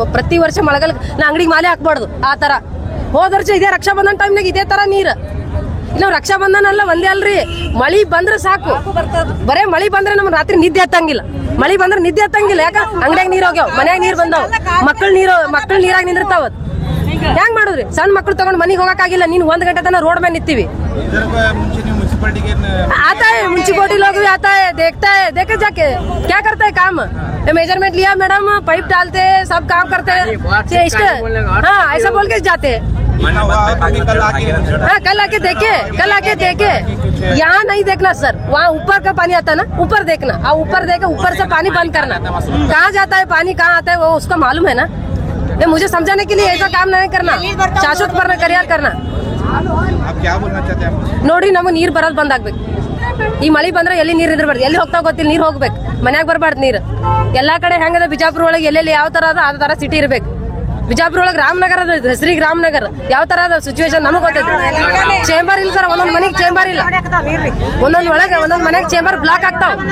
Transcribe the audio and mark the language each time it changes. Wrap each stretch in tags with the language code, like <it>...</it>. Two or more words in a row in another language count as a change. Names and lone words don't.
<kn>ಪ್ರತಿ ವರ್ಷ ಮಳೆಗಾಲ ನಾ ಅಂಗಡಿಗೆ ಮಾಲೆ ಹಾಕ್ಬಾರ್ದು. ಆ ತರ ಹೋದ ವರ್ಷ ಇದೇ ರಕ್ಷಾ ಬಂಧನ ಟೈಮ್ನಾಗ ಇದೇ ತರ ನೀರ್ ನಾವು ರಕ್ಷಾ ಬಂಧನ ಅಲ್ಲ ಒಂದೇ ಅಲ್ರಿ, ಮಳಿ ಬಂದ್ರೆ ಸಾಕು, ಬರೇ ಮಳಿ ಬಂದ್ರೆ ನಮ್ಗೆ ರಾತ್ರಿ ನಿದ್ದೆ ಹತ್ತಂಗಿಲ್ಲ. ಮಳಿ ಬಂದ್ರೆ ನಿದ್ದೆ ಹತ್ತಂಗಿಲ್ಲ. ಯಾಕ ಅಂಗಡಿಯಾಗ ನೀರ್ ಹೋಗ್ಯಾವ, ಮನ್ಯಾಗ ನೀರ್ ಬಂದಾವ, ಮಕ್ಕಳು ನೀರಾಗ ನಿಂದಿರ್ತಾವ. ಹೆಂಗ್ ಮಾಡುದ್ರಿ? ಸಣ್ಣ ಮಕ್ಳು ತಗೊಂಡ್ ಮನಿಗೆ ಹೋಗಕ್ಕಾಗಿಲ್ಲ. ನೀನ್ 1 ಗಂಟೆ ತನಕ ರೋಡ್ ಮೇಲೆ ನಿಂತೀವಿ.</kn> <hi>आता है म्युनिसिपलिटी लोग भी आता है, देखता है, देखे जाके क्या करता है काम, मेजरमेंट लिया मैडम, पाइप डालते हैं, सब काम करते हैं, हाँ ऐसा बोल के जाते हैं। हाँ कल आके देखे यहाँ नहीं देखना सर, वहाँ ऊपर का पानी आता है ना, ऊपर देखना, ऊपर देखे, ऊपर से पानी बंद करना, कहाँ जाता है पानी, कहाँ आता है वो उसको मालूम है ना। ये मुझे समझाने के लिए ऐसा काम नहीं करना, शाश्वत करना। आप क्या बोलना चाहते हैं?</hi> <kn>ನೋಡಿ ನಮಗೆ ನೀರ್ ಬರೋದ್ ಬಂದ್ ಆಗ್ಬೇಕು. ಈ ಮಳಿ ಬಂದ್ರೆ ಎಲ್ಲಿ ನೀರ್ ಇದ್ರಬಾರ್ದು, ಎಲ್ಲಿ ಹೋಗ್ತಾ ಗೊತ್ತಿಲ್ಲ, ನೀರ್ ಹೋಗ್ಬೇಕು, ಮನ್ಯಾಗ ಬರ್ಬಾರ್ದು ನೀರ್. ಎಲ್ಲಾ ಕಡೆ ಹೆಂಗದ ಬಿಜಾಪುರ ಒಳಗೆ ಎಲ್ಲೆಲ್ಲಿ ಯಾವ ತರ ಅದ ಆ ತರ ಸಿಟಿ ಇರ್ಬೇಕು. ಬಿಜಾಪುರ ಒಳಗೆ ರಾಮನಗರ ಅದ, ಹೆಸರಿಗೆ ರಾಮನಗರ, ಯಾವ ತರ ಅದ ಸಿಚುವೇಶನ್ ನಮಗ್ ಗೊತ್ತೈತಿ. ಚೇಂಬರ್ ಇಲ್ಲ ಸರ್, ಒಂದೊಂದ್ ಮನೆಗೆ ಚೇಂಬರ್ ಇಲ್ಲ, ಒಂದೊಂದ್ ಮನೆಗೆ ಚೇಂಬರ್ ಬ್ಲಾಕ್ ಆಗ್ತಾವ.</kn>